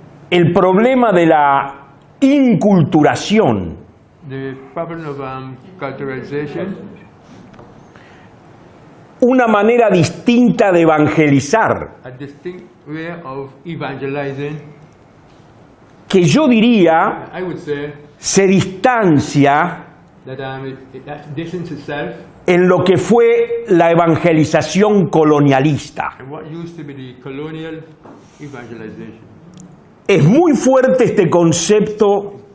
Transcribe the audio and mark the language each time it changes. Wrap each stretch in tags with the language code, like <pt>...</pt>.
<es>el problema de la inculturación,</es> <en>the problem of culturalization,</en> <es>una manera distinta de evangelizar,</es> <en>a distinct way of evangelizing,</en> <es>que yo diría</es> <en>I would say</en> <es>se distancia</es> <en>that that distance itself</en> <es>en lo que fue la evangelización colonialista.</es> <en>and what used to be the colonial evangelization.</en> <es>Es muy fuerte este concepto</es>